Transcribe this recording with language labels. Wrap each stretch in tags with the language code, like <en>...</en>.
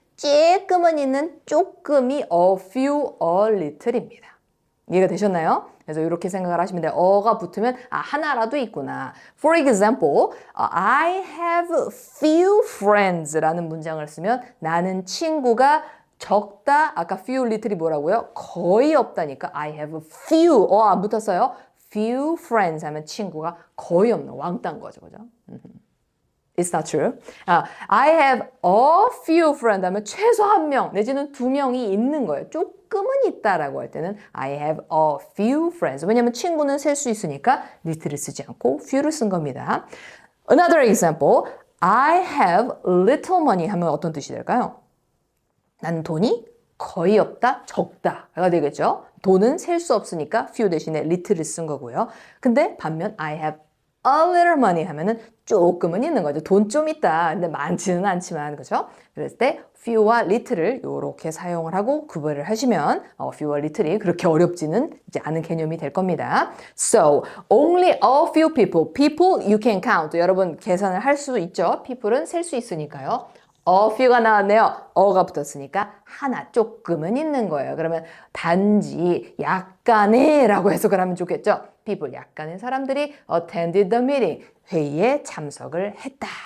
<ko>조금은 있는 조금이</ko> <en>a few, a little</en> <ko>입니다. 이해가 되셨나요? 그래서 이렇게 생각을 하시면 돼요. 어가 붙으면 하나라도 있구나.</ko> <en>For example, I have few friends</en> <ko>라는 문장을 쓰면 나는 친구가 적다. 아까 few little이 뭐라고요? 거의 없다니까</ko> <en>I have few.</en> <ko>안 붙었어요?</ko> <en>few friends</en> <ko>하면 친구가 거의 없는 왕따인 거죠. 그죠?</ko> <en>It's not true. I have a few friends</en> <ko>하면 최소 한 명 내지는 두 명이 있는 거예요. 조금은 있다라고 할 때는</ko> <en>I have a few friends.</en> <ko>왜냐하면 친구는 셀 수 있으니까 little을 쓰지 않고 few를 쓴 겁니다.</ko> <en>Another example. I have little money</en> <ko>하면 어떤 뜻이 될까요? 나는 돈이 거의 없다, 적다가 되겠죠. 돈은 셀 수 없으니까 few 대신에 little을 쓴 거고요. 근데 반면</ko> <en>I have a little money</en> <ko>하면은 조금은 있는 거죠. 돈 좀 있다. 근데 많지는 않지만, 그죠? 그랬을 때 few와 little을 이렇게 사용을 하고 구별을 하시면 few와 little이 그렇게 어렵지는 이제 않은 개념이 될 겁니다.</ko> <en>So, only a few people you can count.</en> <ko>여러분 계산을 할 수 있죠. people은 셀 수 있으니까요. a few가 나왔네요. 어가 붙었으니까 하나 조금은 있는 거예요. 그러면 단지 약간의 라고 해석을 하면 좋겠죠. people 약간의 사람들이</ko> <en>attended the meeting</en> <ko>회의에 참석을 했다.</ko>